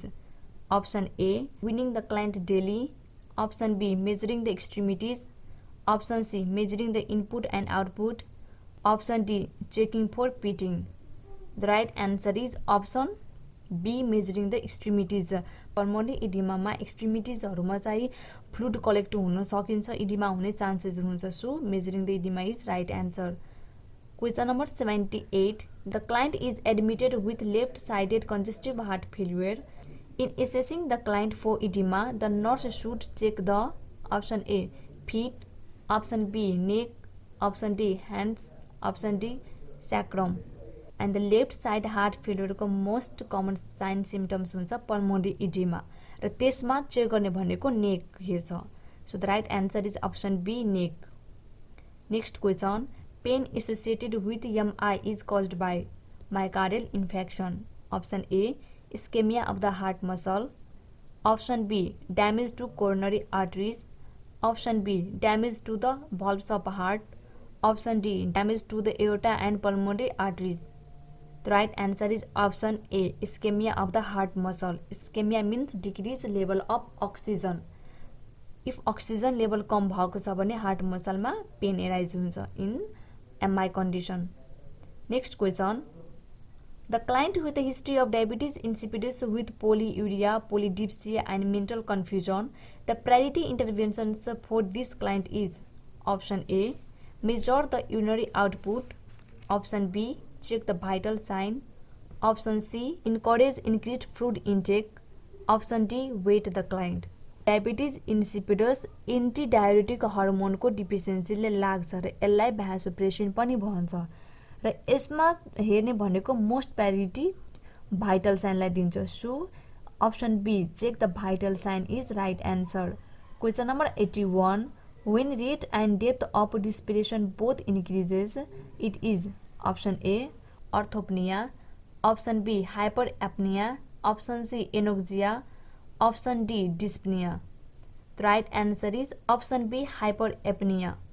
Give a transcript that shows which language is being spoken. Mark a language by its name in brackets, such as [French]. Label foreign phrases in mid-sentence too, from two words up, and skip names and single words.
[English] Option A, winning the client daily. Option B, measuring the extremities. Option C, measuring the input and output. Option D, checking for pitting. The right answer is option B, measuring the extremities. pulmonary edemaमा extremitiesहरुमा [Nepali] चाहिँ [English] fluid collect [Nepali] हुन सकिन्छ, इडिमा हुने चान्सेस हुन्छ. [English] so measuring the edema is right answer. question number 78. the client is admitted with left sided congestive heart failure. in assessing the client for edema, the nurse should check the. option A, feet. option B, neck. option D, hands. option D, sacrum. and the left side heart failureको most common sign symptoms [Nepali] हुन्छ [English] pulmonary edema, [Nepali] र त्यसमा चेक गर्ने भनेको नेक हेर्छ. [English] so the right answer is option B, neck. next question, pain associated with MI is caused by myocardial infection. option A, ischemia of the heart muscle. option B, damage to coronary arteries. option B, damage to the valves of heart. Option D, damage to the aorta and pulmonary arteries. The right answer is option A, ischemia of the heart muscle. Ischemia means decreased level of oxygen. If oxygen level [Nepali] कम भएको छ भने [English] heart muscleमा pain arise [Nepali] हुन्छ [English] in MI condition. Next question. The client with a history of diabetes insipidus with polyuria, polydipsia and mental confusion, the priority interventions for this client is. Option A, measure the urinary output. Option B, check the vital sign. Option C, encourage increased fluid intake. Option D, wait the client. diabetes insipidus antidiuretic hormoneको deficiencyले [Nepali] लाग्छ र यसलाई भ्यासोप्रेसिन पनि भन्छ, र यसमा हेर्ने भनेको [English] most priority vital signलाई [Nepali] दिन्छ. [English] so option B, check the vital sign is right answer. question number 81. When rate and depth of respiration both increases, it is. Option A, orthopnea. Option B, hyperapnea. Option C, anoxia. Option D, dyspnea. The right answer is option B, hyperapnea.